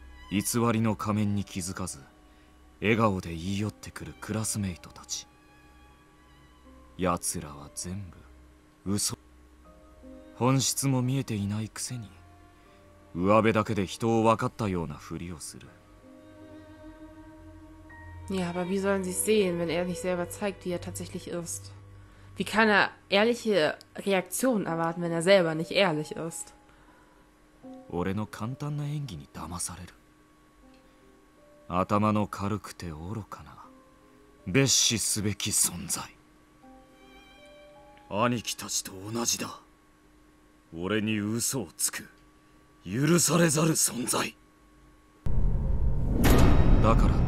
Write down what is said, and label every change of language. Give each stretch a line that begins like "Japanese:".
Japanese: 偽りの仮面に気づかず笑顔で言い寄ってくるクラスメイトたち。奴らは全部嘘。本質も見えていないくせに上辺だけで人を分かったようなふりをする。
German: Ja, aber wie sollen sie es sehen, wenn er nicht selber zeigt, wie er tatsächlich ist? Wie kann er ehrliche Reaktionen erwarten, wenn er selber nicht ehrlich ist?
Japanese: 俺の簡単な演技に騙される。頭の軽くて愚かな蔑視すべき存在。兄貴たちと同じだ。俺に嘘をつく許されざる存在だから